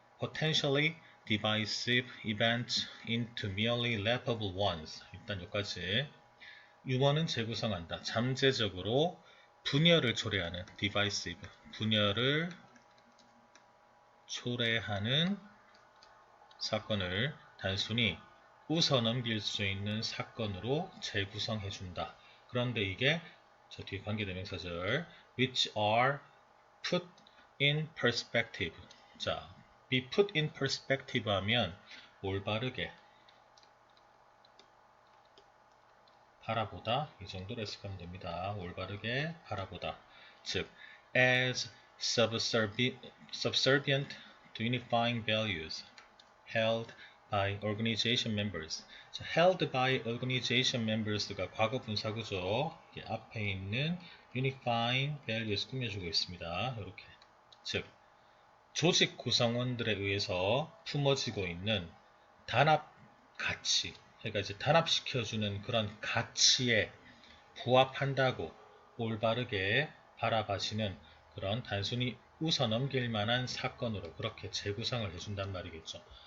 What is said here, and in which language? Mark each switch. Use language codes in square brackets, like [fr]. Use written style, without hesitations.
[en] Potentially divisive events into merely laughable ones. [ko] 일단 여기까지. 유머는 재구성한다. 잠재적으로 분열을 초래하는 divisive. 분열을 초래하는 사건을 단순히 웃어넘길 수 있는 사건으로 재구성해준다. 그런데 이게 저 뒤에 관계대명사절 [en] which are put in perspective. [ko] 자, [en] be put in perspective [ko] 하면 올바르게 바라보다 이 정도로 해석하면 됩니다. 올바르게 바라보다. [en] 즉, as subservient to unifying values held by organization members. [ko] 자, [en] held by organization members [ko] 가 과거 분사구죠. 앞에 있는 [en] unifying values [ko] 꾸며주고 있습니다. 이렇게. 즉, 조직 구성원들에 의해서 품어지고 있는 단합 가치, 그러니까 이제 단합시켜주는 그런 가치에 부합한다고 올바르게 바라봐지는 그런 단순히 웃어넘길 만한 사건으로 그렇게 재구성을 해준단 말이겠죠.